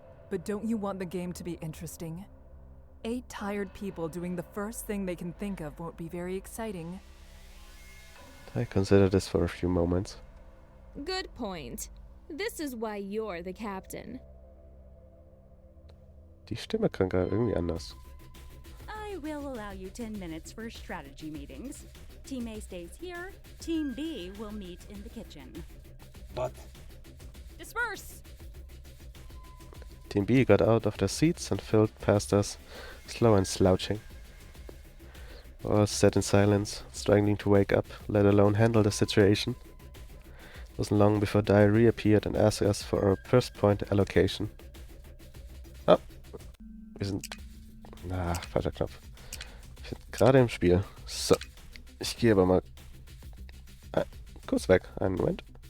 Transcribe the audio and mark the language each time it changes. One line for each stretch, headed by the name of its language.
English: But don't you want the game to be interesting? 8 tired people doing the first thing they can think of won't be very exciting. I considered this for a few moments. Good point. This is why you're the captain.
German: Die Stimme klang gerade irgendwie anders.
English: I will allow you 10 minutes for strategy meetings. Team A stays here. Team B will meet in the kitchen. But Disperse! Team B got out of their seats and filed past us, slow and slouching. We all sat in silence, struggling to wake up, let alone handle the situation. It wasn't long before Dai reappeared and asked us for our first point allocation.
German: Ah, wir sind... falscher Knopf. Wir sind gerade im Spiel. So, ich gehe aber mal... kurz weg, einen Moment.